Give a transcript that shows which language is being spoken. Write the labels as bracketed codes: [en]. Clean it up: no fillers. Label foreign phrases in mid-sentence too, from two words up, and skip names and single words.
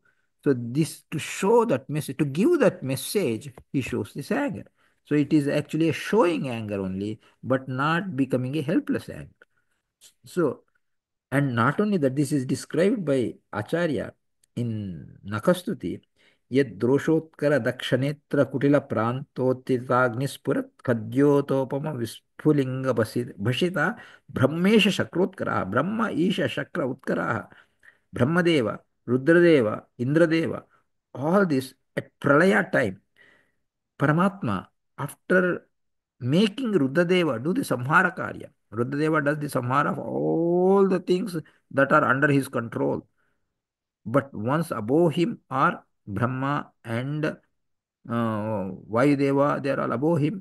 [en] So this to show that message, to give that message, he shows this anger. So it is actually a showing anger only, but not becoming a helpless anger. So, and not only that, this is described by Acharya in Nakastuti. [sa] Yad droshotkara dakshanetra kutila prantotitagnispurat khadyotopama vispulinga bhashita brahmesha shakrotkara brahma isha shakra utkara brahmadeva rudradeva indradeva, [en] all this at pralaya time. Paramatma, after making Ruddradeva do the [sa] Samhara Karya, [en] Ruddradeva does the Samhara of all the things that are under his control. But once above him are Brahma and Vayudeva, they are all above him.